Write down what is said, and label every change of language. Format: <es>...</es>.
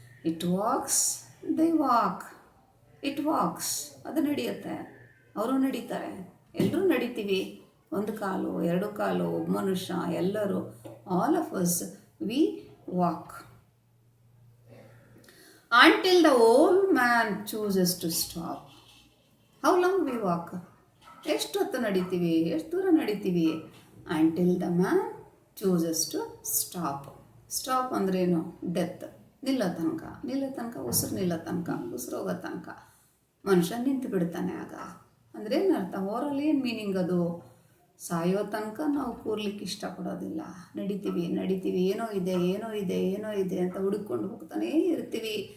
<en>it walks they walk, it walks</en> <kn>ಅದು ನಡೆಯುತ್ತೆ, ಅವರು ನಡೀತಾರೆ, ಎಲ್ಲರೂ ನಡೀತೀವಿ. ಒಂದು ಕಾಲು ಎರಡು ಕಾಲು, ಒಬ್ಬ ಮನುಷ್ಯ, ಎಲ್ಲರೂ,</kn> <en>All of us we walk until the old man chooses to stop. How long we walk?</en> <kn>ಎಷ್ಟು ಹೊತ್ತು ನಡೀತೀವಿ, ಎಷ್ಟು ದೂರ ನಡೀತೀವಿ?</kn> <en>until the man chooses to stop.</en> <kn>Stop ಅಂದ್ರೇನು? ಡೆತ್, ನಿಲ್ಲೋ ತನಕ ಉಸಿರು ನಿಲ್ಲೋ ತನಕ, ಉಸಿರು ಹೋಗೋ ತನಕ ಮನುಷ್ಯ ನಿಂತು ಬಿಡ್ತಾನೆ. ಆಗ ಅಂದರೆ ಏನರ್ಥ? ಓರಲ್ಲಿ ಏನು ಮೀನಿಂಗ್ ಅದು? ಸಾಯೋ ತನಕ ನಾವು ಕೂರ್ಲಿಕ್ಕೆ ಇಷ್ಟಪಡೋದಿಲ್ಲ, ನಡಿತೀವಿ, ಏನೋ ಇದೆ ಅಂತ ಹುಡುಕೊಂಡು ಹೋಗ್ತಾನೇ ಇರ್ತೀವಿ.</kn>